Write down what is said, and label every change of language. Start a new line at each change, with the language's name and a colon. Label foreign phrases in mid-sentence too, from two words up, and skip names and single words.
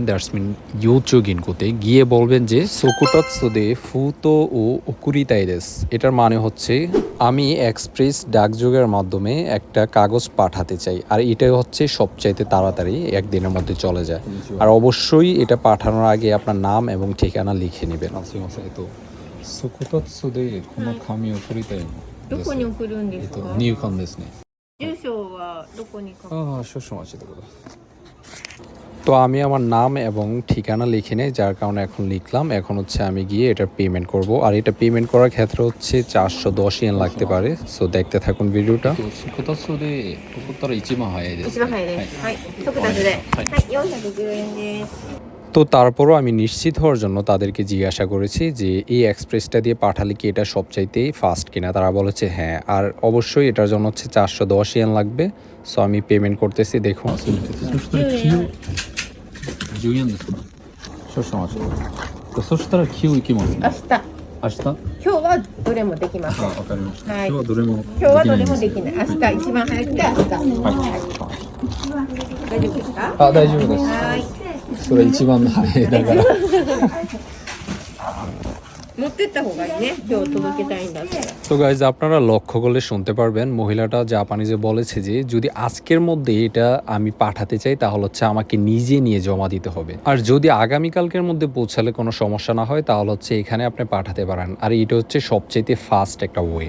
English: that's mean
Bangla: ইউচো গিনকুতে গিয়ে বলবেন যে
Japanese: 速達で 封筒 を 送りたいです.
Bangla: এটার মানে হচ্ছে আমি এক্সপ্রেস ডাকযোগের মাধ্যমে একটা কাগজ পাঠাতে চাই, আর এটাই হচ্ছে সবচাইতে তাড়াতাড়ি একদিনের মধ্যে চলে যায়। আর অবশ্যই এটা পাঠানোর আগে আপনার নাম এবং ঠিকানা লিখে নেবেন।
Japanese: すいません、ソコタツでこの紙を取りたいのどこに送るんですか？入管ですね。住所はどこに書く？ああ、少々お待ちください。
Bangla: তো আমি আমার নাম এবং ঠিকানা লিখে নেই, যার কারণে এখন লিখলাম। এখন হচ্ছে আমি গিয়ে এটা পেমেন্ট করব, আর এটা পেমেন্ট করার ক্ষেত্রে হচ্ছে 410 ইয়েন লাগতে পারে। সো দেখতে থাকুন ভিডিওটা।
Japanese: ソコタツで送ったら一番早いです。一番早いです。はい、速達で、はい、410円です。 তো তারপরও আমি নিশ্চিত হওয়ার জন্য তাদেরকে জিজ্ঞাসা করেছি যে এই এক্সপ্রেসটা দিয়ে পাঠালে কি এটা সবচাইতেই ফাস্ট কিনা। তারা বলেছে হ্যাঁ, আর অবশ্যই এটার জন্য হচ্ছে 410 ইয়েন লাগবে। সো আমি পেমেন্ট করতেছি, দেখুন। そしたら10円ですか。少々お待ちください。そしたら9行きますね。明日、明日。今日はどれもできません。わかりました。はい今日はどれも今日はどれもできない。明日一番早くて明日。はい。大丈夫ですか？あ、大丈夫です。はい。それ一番早いだから。持ってった方がいいね。今日届けたいんだったら。
Bangla: তো গাইজ আপনারা লক্ষ্য করলে শুনতে পারবেন মহিলাটা জাপানিজে বলেছে যে যদি আজকের মধ্যে এটা আমি পাঠাতে চাই তাহলে হচ্ছে আমাকে নিজে নিয়ে জমা দিতে হবে, আর যদি আগামীকালকের মধ্যে পৌঁছালে কোনো সমস্যা না হয় তাহলে হচ্ছে এখানে আপনি পাঠাতে পারেন। আর এটা হচ্ছে সবচেয়ে ফাস্ট একটা ওয়ে।